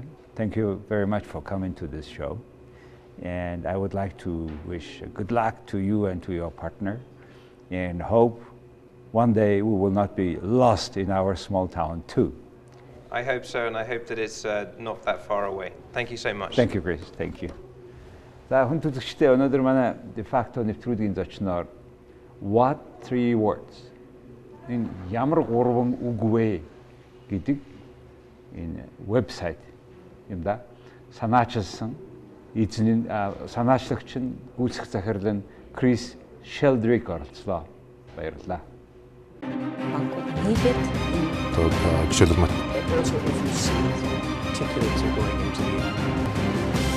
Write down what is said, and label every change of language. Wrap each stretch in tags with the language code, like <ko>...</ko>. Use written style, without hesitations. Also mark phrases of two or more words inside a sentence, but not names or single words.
<en>Thank you very much for coming to this show. And I would like to wish good luck to you and to your partner, and hope one day we will not be lost in our small town too. I hope so, and I hope that it's not that far away. Thank you so much. Thank you, Chris. Thank you.</en> <mn>За хүн төлөвчтэй өнөөдөр манай de facto нэвтрүүлгийн зочноор what 3 words энэ ямар 3 үг вэ гэдэг энэ вебсайт юм да санаачилсан эзний санаачлагч нь гүйцэтгэх захирал нь Крис Sheldrick оролцлоо. Баярлалаа. Хэвээр Одоо жишээлбэл</mn> <en>Also, if you see particularly going into the</en>